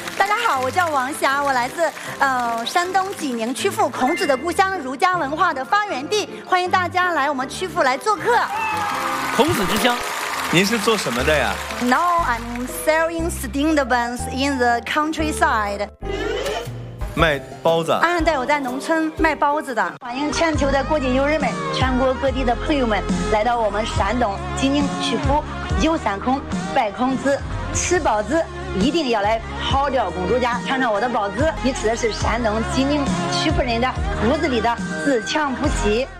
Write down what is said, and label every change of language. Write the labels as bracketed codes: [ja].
[zh] 大家好，我叫王霞，我来自山东济宁曲阜，孔子的故乡，儒家文化的发源地，欢迎大家来我们曲阜来做客。孔子之乡，您是做什么的呀？ [en] Now I'm selling steamed buns in the countryside. [zh] 卖包子？对，我在农村卖包子的。欢迎全球的国际友人们，全国各地的朋友们，来到我们山东济宁曲阜，游三孔，拜孔子，吃包子，一定要来跑调公主家尝尝我的包子。你吃的是山东济宁曲阜人的骨子里的自强不息。